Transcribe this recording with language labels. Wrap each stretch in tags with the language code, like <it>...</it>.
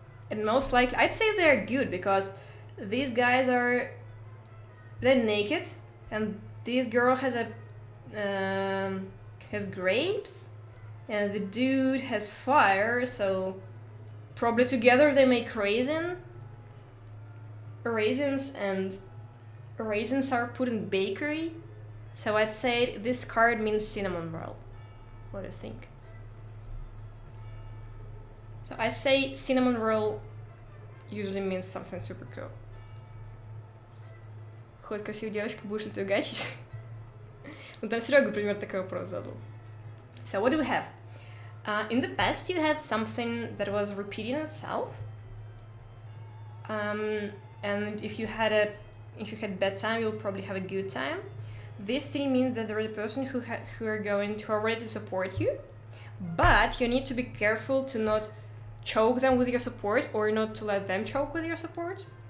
<en>And most likely, I'd say they're good, because these guys they're naked, and this girl has grapes, and the dude has fire, so probably together they make raisins, and raisins are put in bakery. So I'd say this card means cinnamon roll. What do you think? So I say cinnamon roll usually means something super cool.</en> <ru>Хоть красивая девочка, будешь ли ты угачить? Ну там Серега, например, такой вопрос задал.</ru> <en>So what do we have? In the past you had something that was repeating itself. And if you had bad time, you'll probably have a good time. This thing means that there is a person who are ready to support you, but you need to be careful to not choke them with your support or not to let them choke with your support.</en>